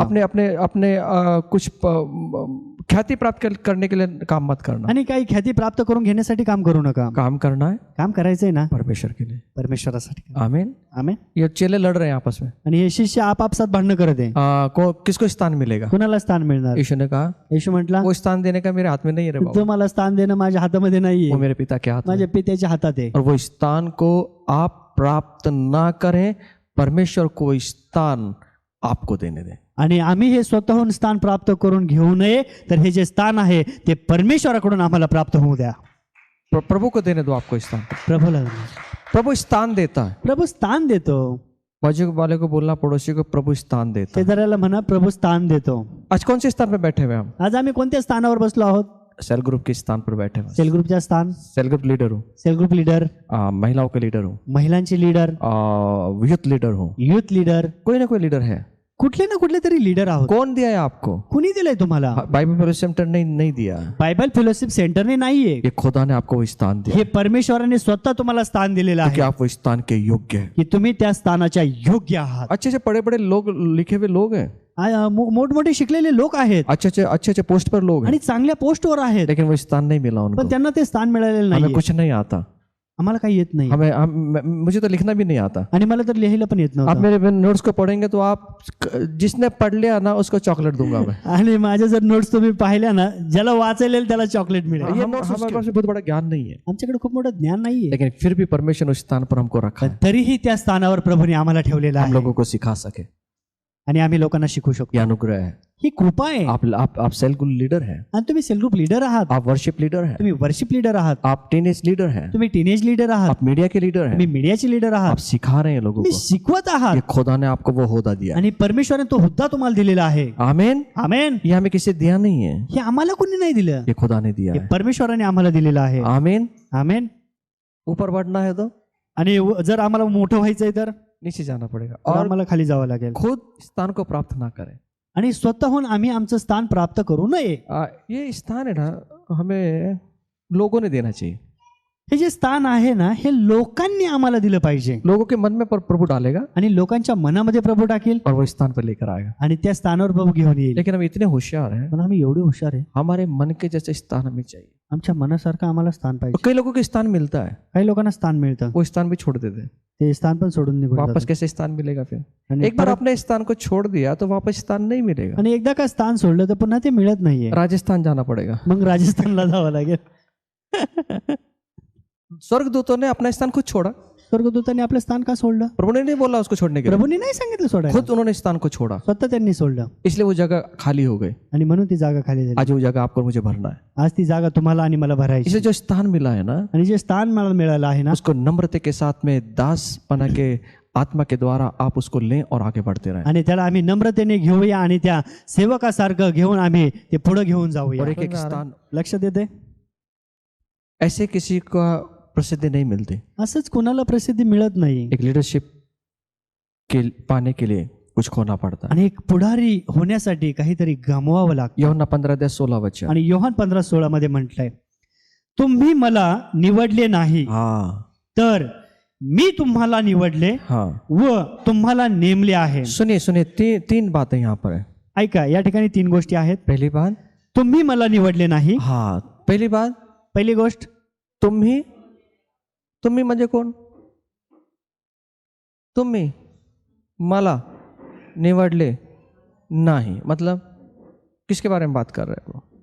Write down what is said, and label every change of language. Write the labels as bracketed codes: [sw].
[hi] अपने अपने अपने कुछ ख्याति प्राप्त करने के लिए काम मत करना. [mr] आणि काही ख्याती प्राप्त करून घेण्यासाठी काम करू नका. [hi] काम करना है [mr] काम करायचंय ना [hi] परमेश्वर के लिए. [mr] परमेश्वरासाठी. [hi] आमीन. [mr] आमेन. [hi] ये चेले लड़ रहे हैं आपस में. [mr] आणि हे शिष्य आपापसात भांडणं करत आहे. [hi] किसको स्थान मिलेगा. [mr] कुणाला स्थान मिळणार. [hi] यीशु ने कहा [mr] येशू म्हटला [hi] वो स्थान देने का मेरे हाथ में नहीं है रे बाबा. [mr] तुम्हाला स्थान देणं माझ्या हातामध्ये नाहीये. [hi] वो मेरे पिता के हाथ में. [mr] माझ्या पित्याच्या हातात आहे. [hi] और वो स्थान को आप प्राप्त ना करें, परमेश्वर को स्थान आपको देने दें. [mr] आणि आम्ही हे स्वतःहून स्थान प्राप्त करून घेऊ नये, तर हे जे स्थान आहे ते परमेश्वराकडून आम्हाला प्राप्त होऊ द्या. [hi] प्रभु को देने दो आपको स्थान. [mr] प्रभूला. [hi] प्रभु स्थान देता है. [mr] प्रभू स्थान देतो. [hi] बाजू वाले को बोलना, पड़ोसी को प्रभु स्थान देता है. [mr] शेजाऱ्याला म्हणा प्रभु स्थान देतो. [hi] आज कौन से स्थान पर बैठे हुए हम. [mr] आज आम्ही कोणत्या स्थानावर बसलो आहोत. [hi] सेल ग्रुप के स्थान पर बैठे हुए. [mr] सेल ग्रुपच्या स्थान. [hi] सेल ग्रुप लीडर हूँ. [mr] Sale group leader. [hi] महिलाओं के लीडर हूँ. [mr] महिलांची लीडर. [hi] यूथ लीडर हूँ. [mr] Youth leader. [hi] कोई ना कोई लीडर है. [mr] कुठले ना कुठले तरी लीडर आहोत. [hi] कौन दिया है आपको. [mr] कुणी दिलंय तुम्हाला. [hi] बाइबल फेलोशिप सेंटर ने नहीं दिया. [mr] बायबल फेलोशिप सेंटरने नाहीये. [hi] ये खुदा ने आपको वो स्थान दिया [mr] हे परमेश्वराने स्वतः तुम्हाला स्थान दिलेलं [hi] कि [mr] आहे [hi] आप वो स्थान के योग्य हैं. [mr] की तुम्ही त्या स्थानाच्या योग्य आहात. [hi] अच्छे अच्छे बड़े बड़े लोग, लिखे हुए लोग हैं. [mr] मोठमोठे शिकलेले लोक आहेत. [hi] अच्छे अच्छे पोस्ट पर लोग हैं. [mr] आणि चांगल्या पोस्टवर आहेत. [hi] लेकिन वो स्थान नहीं मिला उनको. [mr] पण त्यांना ते स्थान मिळालेलं [hi] हमें [mr] नाही. [hi] कुछ नहीं आता. [mr] आम्हाला काही येत नाही. [hi] मुझे तो लिखना भी नहीं आता. [mr] आणि मला तर लिहायला पण येत [hi] आप [mr] नव्हतं. [hi] मेरे नोट्स को पढ़ेंगे तो आप जिसने पढ़ लिया ना उसको चॉकलेट दूंगा मैं. [mr] आणि माझ्या जर नोट्स तुम्ही पाहिल्या ना, ज्याला वाचायला त्याला चॉकलेट मिळेल. [hi] हमारे पास बहुत बड़ा ज्ञान नहीं है. [mr] आमच्याकडे खूप मोठं ज्ञान नाहीये. [hi] लेकिन फिर भी परमेश्वर ने उस स्थान पर हमको रखा है. [mr] तरीही त्या स्थानावर प्रभूने आम्हाला ठेवलेलं [hi] हम [mr] आहे. [hi] लोगों को सिखा सके. [mr] आणि आम्ही लोकांना शिकू शकतो. [hi] ये अनुग्रह है. [mr] ही कृपा आहे. [hi] आप सेल ग्रुप लीडर हैं. [mr] आणि तुम्ही सेल ग्रुप लीडर आहात. [hi] आप वर्शिप लीडर हैं. [mr] तुम्ही वर्शिप लीडर आहात. [hi] आप टीनेज लीडर हैं. [mr] तुम्ही टीनेज लीडर आहात. [hi] आप मीडिया के लीडर [mr] तुम्ही [hi] हैं. [mr] मीडियाचे लीडर [hi] आप [mr] आहात. [hi] सिखा रहे हैं लोगों [mr] तुम्ही [hi] को. [mr] शिकवत आहात. [hi] ये खुदा ने आपको वो होदा दिया. [mr] आणि परमेश्वराने तो हुद्दा तुम्हाला दिलेला आहे. [hi] आमीन. [mr] आमेन. [hi] ये हमें किसी दिया नहीं है. [mr] हे आम्हाला कोणी नाही दिलं. [hi] ये खुदा ने दिया [mr] हे [hi] है. [mr] परमेश्वराने आम्हाला दिलेलं आहे. [hi] आमीन. [mr] आमेन. [hi] ऊपर बढ़ना है तो [mr] आणि जर आम्हाला मोठं व्हायचंय तर [hi] नीचे जाना पड़ेगा. [mr] तर [hi] और [mr] आम्हाला खाली जावं लागेल. [hi] खुद स्थान को प्राप्त ना करें. [mr] आणि स्वतःहून आम्ही आमचं स्थान प्राप्त करू नये. [hi] ये स्थान है ना हमें लोगों ने देना चाहिए. [mr] हे जे स्थान आहे ना, हे लोकांनी आम्हाला दिलं पाहिजे [hi] लोगों के मन में प्रभु डालेगा [mr] आणि लोकांच्या मनामध्ये प्रभू टाकेल [hi] और वो इस स्थान पर लेकर आएगा। [mr] आणि त्या स्थानावर प्रभू घेऊन येईल. [hi] लेकिन हम इतने होशियार हैं, [mr] पण आम्ही एवढे हुशार आहे, [hi] हमारे मन के जैसे स्थान हमें चाहिए। [mr] आमच्या मनासारखं आम्हाला स्थान [hi] तो [mr] पाहिजे. [hi] कई लोगों को स्थान मिलता है, [mr] काही लोकांना स्थान मिळतं, [hi] वो स्थान भी छोड़ देते हैं। [mr] ते स्थान पण सोडून निघून [hi] वापस [mr] जातात. [hi] कैसे स्थान मिलेगा फिर? [mr] आणि [hi] एक बार [mr] परत- [hi] आपने स्थान को छोड़ दिया तो वापस स्थान नहीं मिलेगा, [mr] आणि एकदा का स्थान सोडलं तर पुन्हा ते मिळत नाहीये. [hi] राजस्थान जाना पड़ेगा। [mr] मग राजस्थानला जावं लागेल. [hi] स्वर्गदूतों ने अपना स्थान खुद छोड़ा, [mr] स्वर्गदूतांनी आपलं स्थान का सोडलं? [hi] प्रभु ने नहीं बोला उसको छोड़ने के लिए, [mr] प्रभूंनी नाही सांगितलं सोडायला, [hi] खुद उन्होंने स्थान को छोड़ा, [mr] स्वतः त्यांनी सोडलं [hi] इसलिए वो जगह खाली हो गई। [mr] आणि म्हणून ती जागा खाली झाली. [hi] आज वो जगह आपको और मुझे भरना है। [mr] आज ती जागा तुम्हाला आणि मला भरायची. [hi] इसे जो स्थान मिला है ना, [mr] आणि जे स्थान मला मिळालं आहे ना, [hi] उसको नम्रता के साथ में दासपना के आत्मा के द्वारा आप उसको लें और आगे बढ़ते रहें। [mr] आणि त्याला आम्ही नम्रतेने घेऊया आणि त्या सेवकासारखं घेऊन आम्ही ते पुढे घेऊन जाऊया. [hi] और एक स्थान [mr] लक्ष देते, [hi] ऐसे किसी का प्रसिद्धि नहीं मिलती। [mr] असंच कोणाला प्रसिद्धी मिळत नाही. [hi] एक लीडरशिप के पाने के लिए कुछ खोना पड़ता है। [mr] आणि एक पुढारी होण्यासाठी काहीतरी गमवावं लागतं. [hi] यूहन्ना 15:16 [mr] आणि योहान 15:16 मध्ये म्हटलंय, तुम्ही मला निवडले नाही [hi] हाँ [mr] तर मी तुम्हाला निवडले [hi] हाँ। [mr] व तुम्हाला नेमले आहे. [hi] सुनिए सुनिए, तीन बातें यहाँ पर है। [mr] ऐका, या ठिकाणी 3 गोष्टी आहेत. [hi] पहली बात, [mr] तुम्ही मला निवडले नाही. [hi] हाँ पहली बात, [mr] पहिली गोष्ट, तुम्ही म्हणजे कोण? तुम्ही मला निवडले नाही [hi] मतलब किसके बारे में बात कर रहे हो?